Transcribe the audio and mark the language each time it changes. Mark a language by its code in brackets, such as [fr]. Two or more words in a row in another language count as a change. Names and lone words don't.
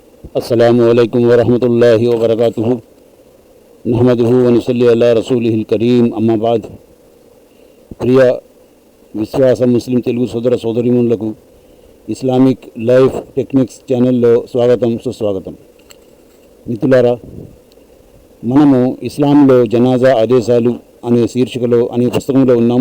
[ar] السلام عليكم ورحمة الله وبركاته نحمده و نصلي على رسوله الكريم أما بعد. [te] ప్రియ విశ్వాస ముస్లిం తెలుగు సోదర సోదరీమణులకు ఇస్లామిక్ లైఫ్ టెక్నిక్స్ ఛానల్లో స్వాగతం సుస్వాగతం. మిత్రులారా, మనము ఇస్లాంలో జనాజా ఆదేశాలు అనే శీర్షికలో అనే పుస్తకంలో ఉన్నాము.